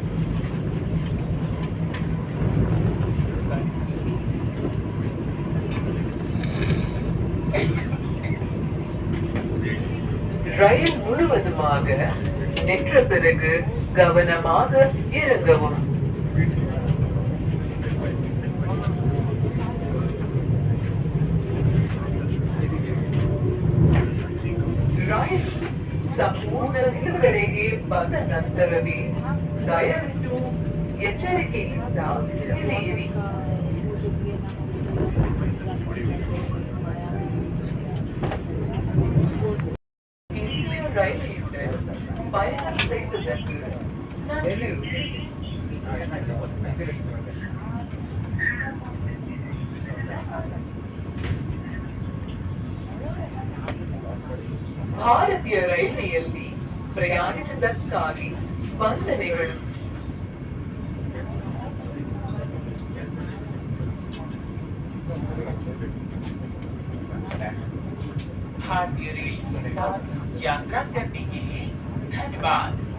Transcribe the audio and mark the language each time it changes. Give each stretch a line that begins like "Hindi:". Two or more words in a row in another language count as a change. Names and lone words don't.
Tamil: ரயில் முழுவதுமாக நின்ற பிறகு கவனமாக இறங்கவும்.
Kannada: ರೈಲ್ ಸಂಪೂರ್ಣ ನಿಲುಗಡೆಗೆ ಬಂದ ನಂತರವೇ ದಯವಿಟ್ಟು ಎಚ್ಚರಿಕೆಯಿಂದ ಇಳಿಯಿರಿ.
Tamil: இந்திய ரயில்வேயுடன் பயணம் செய்ததற்கு நன்றி.
Kannada: ಭಾರತೀಯ ರೈಲ್ವೆಯಲ್ಲಿ ಪ್ರಯಾಣಿಸಿದ್ದಕ್ಕಾಗಿ ವಂದನೆಗಳು.
Hindi: भारतीय रेल के साथ यात्रा करने के लिए धन्यवाद।